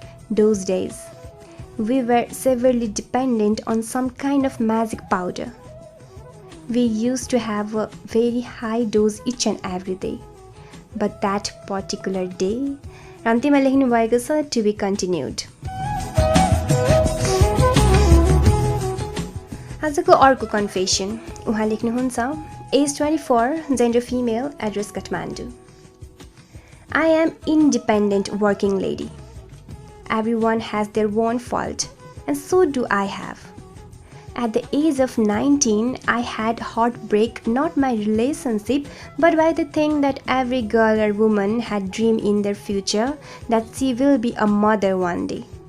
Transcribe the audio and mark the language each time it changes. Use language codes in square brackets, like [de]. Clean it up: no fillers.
[en] Those days, we were severely dependent on some kind of magic powder. We used to have a very high dose each and every day. But that particular day, [ne] अन्तिममा लेख्नु भएको छ, [en] to be continued. [ne] आजको अर्को confession, उहाँ लेख्नुहुन्छ, as 24, gender female, address Kathmandu. [en] I am independent working lady. Everyone has their own fault, and so do I have. At the age of 19, I had heartbreak, not my relationship, but by the thing that every girl or woman had dreamed in their future, that she will be a mother one day.